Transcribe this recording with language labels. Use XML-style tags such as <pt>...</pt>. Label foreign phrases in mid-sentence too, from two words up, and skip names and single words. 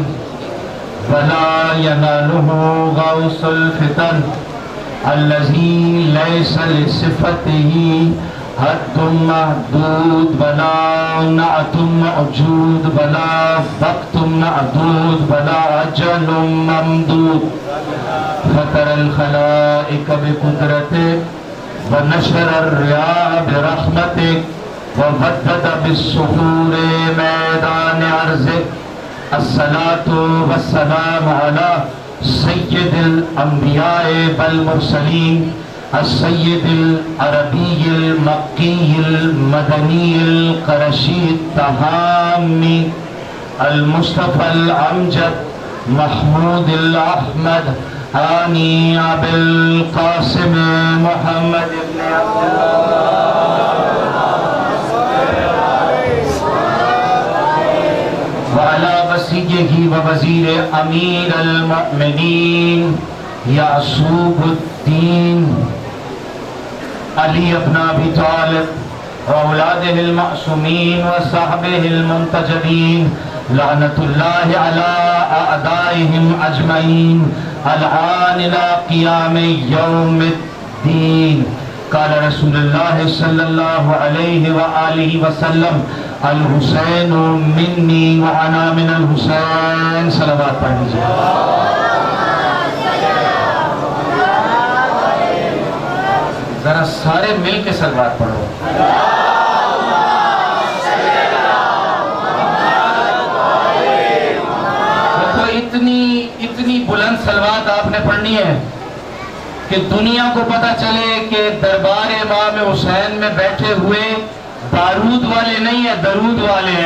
<ar>ولا يناله غوص الفطن الذي ليس لصفته حد محدود ولا نعت موجود ولا وقت معدود ولا أجل ممدود فطر الخلائق بقدرتك ونشر الرياح برحمتك ومدد بالصخور ميدان أرضك الصلاة والسلام على سيد الأنبياء والمرسلين السيد العربي المكي المدني القرشي التهامي المصطفى الأمجد المحمود الأحمد آني أبي القاسم محمد بن عبد الله وعلى وصيه ووزيره أمير المؤمنين يعسوب الدين علي بن أبي طالب وأولاده المعصومين وصحبه المنتجبين لعنة الله على أعدائهم أجمعين الآن إلى قيام يوم الدين. قال رسول الله صلى الله عليه وآله وسلم الحسين مني وأنا من الحسين.</ar> <hi>सलावत पढ़ लीजिए। जरा सारे मिल के सलावत पढ़ो। देखो इतनी बुलंद सलावत आपने पढ़नी है कि दुनिया को पता चले कि दरबार इमाम हुसैन में बैठे हुए बारूद वाले नहीं है, दरूद वाले हैं।</hi>